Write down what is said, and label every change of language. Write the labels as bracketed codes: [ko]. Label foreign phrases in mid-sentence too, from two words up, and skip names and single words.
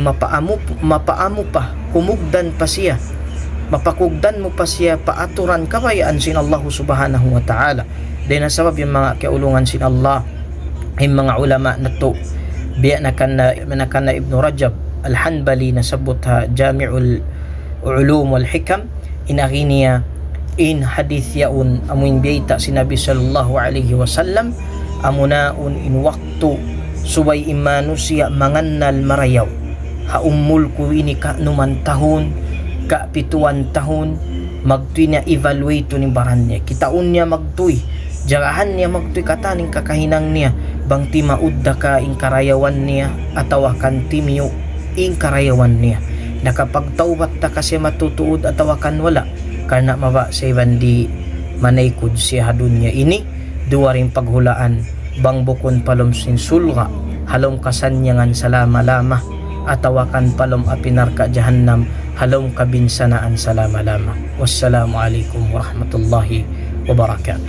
[tsg] mapaamo pa humugdan pa siya mapakugdan mo pa siya paaturan kabayaan sin [ar] الله سبحانه وتعالى [tsg] dahil nasabab [tl] yung mga [tsg] kaulungan sin Allah [tl] yung mga [tsg] ulama na to biya na kana Ibn Rajab al-Hanbali nasabot ha Jami'ul Ulum wal Hikam inaki niya in hadith yaun amuin biyita si Nabi [ar] صلى الله عليه وسلم [tsg] amunaun in waktu subay imanu siya mangannal marayaw haummul ko ini ka numan tahon ka pituan tahon magtuy niya evaluate ni baran niya kitaon niya magtuy jagahan niya magtuy kataning kakahinang niya bang ti maudda ka ing karayawan niya atawakan ti miyo ing karayawan niya nakapagtawbat ta kasi matutuod at tawakan wala karena maba sa ibandi manaykod si hadunya ini duwa ring paghulaan bang bukon palom sin sulga halom kasanyangan salama-lama atawakan palom apinarka jahannam halom kabinsanaan salama-lama. [ar] والسلام عليكم ورحمة الله وبركاته.